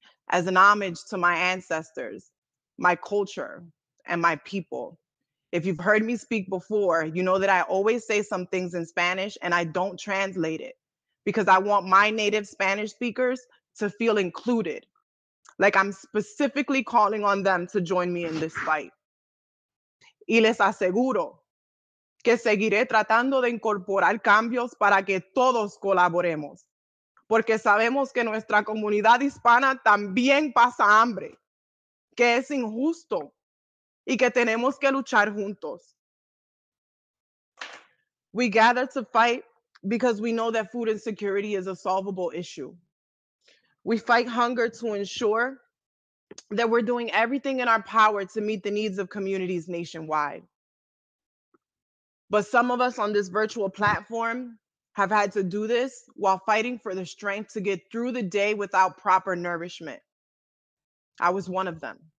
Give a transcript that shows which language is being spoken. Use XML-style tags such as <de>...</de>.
<en>As an homage to my ancestors, my culture, and my people, If you've heard me speak before, you know that I always say some things in Spanish and I don't translate it because I want my native Spanish speakers to feel included. Like I'm specifically calling on them to join me in this fight.</en> <es>Y les aseguro que seguiré tratando de incorporar cambios para que todos colaboremos, porque sabemos que nuestra comunidad hispana también pasa hambre, que es injusto y que tenemos que luchar juntos.</es> <en>We gather to fight because we know that food insecurity is a solvable issue. We fight hunger to ensure that we're doing everything in our power to meet the needs of communities nationwide. But some of us on this virtual platform have had to do this while fighting for the strength to get through the day without proper nourishment. I was one of them.</en>